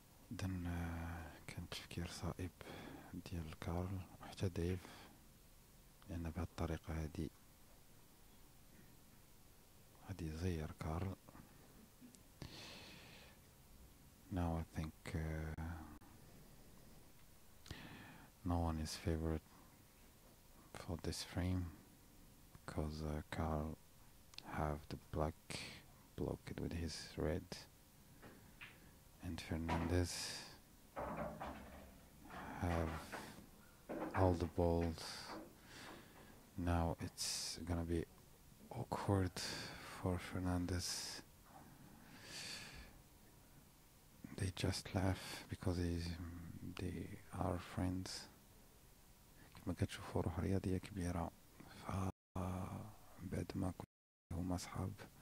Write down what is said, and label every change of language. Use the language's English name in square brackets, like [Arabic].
[Arabic] then كان تفكير صائب ديال كارل وحتى ديف، لأن بهاد الطريقة هادي غادي يزير كارل. [English] Now I think no one is favored for this frame because Carl have the black blocked with his red, and Fernandez have all the balls. Now it's gonna be awkward for Fernandez. They just laugh because they are friends. [Arabic] كما كتشوفوا روح رياضية كبيرة بعد ما هما أصحاب.